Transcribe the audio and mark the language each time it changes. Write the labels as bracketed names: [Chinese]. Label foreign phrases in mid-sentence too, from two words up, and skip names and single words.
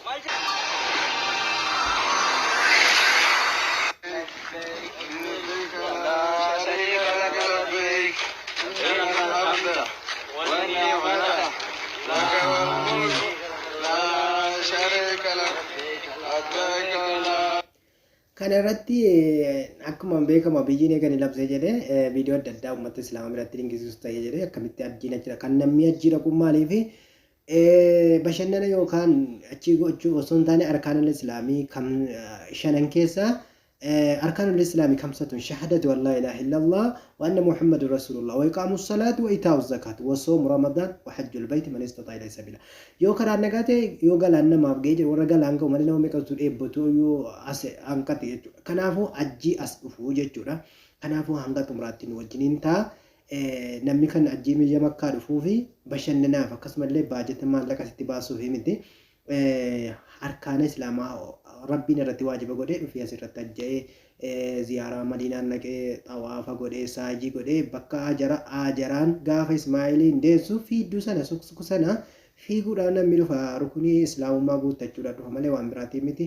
[Arabic] لا شريك لك لبيك إن الحمد والنعمة لك والملك لا شريك لك لبيك لا [Oromo] kana irratti akkuma beekamu biyyiin eegani labsee jedhee viidiyoo adda addaa uummata islaamaa biratti dinqisiisu ta'ee jedhee akkamitti ajjiin jira kan namni ajjiira kun maaliif bashannana yookaan achii gochuu osoo hin taane [Arabic] أركان الإسلام [Oromo] kam shanan keessaa [Arabic] أركان الإسلام [Oromo] kamsatun [Arabic] شهادة أن لا إله إلا الله وأن محمدا رسول الله وإقام الصلاة وإيتاء الزكاة وصوم رمضان وحج البيت من استطاع إليه سبيلا [Oromo] yoo karaa nagaate yoo galaan namaaf ga'ee jedhu warra galaan ga'u malee nama meeqatu dheebbatu yoo as hanqate jechuudha. Kanaafuu ajjii as dhufuu jechuudha. Kanaafuu hanga xumuraatti nu wajjiniin ta'a. Namni kan ajjii biyya makkaa dhufuu fi bashannanaaf akkasumallee baajata maallaqa sitti baasuu fi miti arkaana islaamaa rabbiin irratti waajiba godhee dhufee asirratti ajja'ee ziyaaraa madiinaan naqee xawaafa godhee saajii godhee bakka ajaraan gaafa ismaa'iliin deessu fiidduu sana suksuku sana fiiguudhaan namni dhufa rukunii islaamummaa guuttachuudhaan dhufa malee waan biraatiin miti.